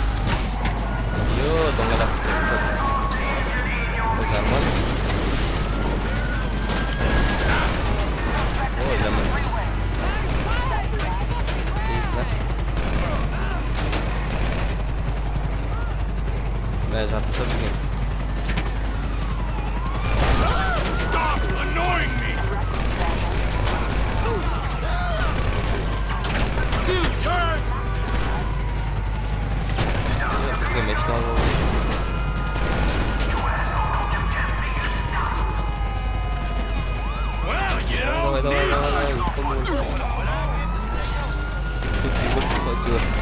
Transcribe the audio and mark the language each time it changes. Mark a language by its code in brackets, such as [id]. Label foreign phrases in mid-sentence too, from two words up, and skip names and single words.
[kk] Доңғалақ жарман. Ой, жаман. Бәрі жартысы білген. [en] Stop annoying me! Dude, turn! [kk] Бізге мәшін алып. Давай. Пойдет.